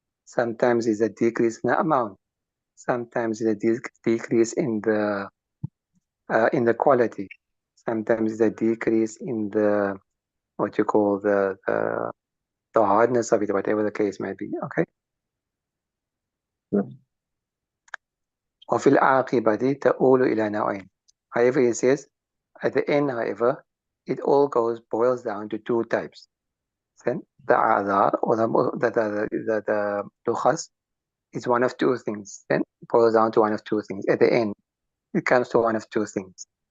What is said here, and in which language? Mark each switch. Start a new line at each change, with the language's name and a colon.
English: Sometimes it's a decrease in the amount. Sometimes it's a decrease in the quality. Sometimes it's a decrease in the what you call the hardness of it, whatever the case might be. Okay.
Arabic: وفي العاقبة تؤول إلى نوعين.
English: However, he says at the end, however, it all boils down to two types. Then the adhar, or the rukhas, is one of two things. Then it boils down to one of two things. At the end, it comes to one of two things.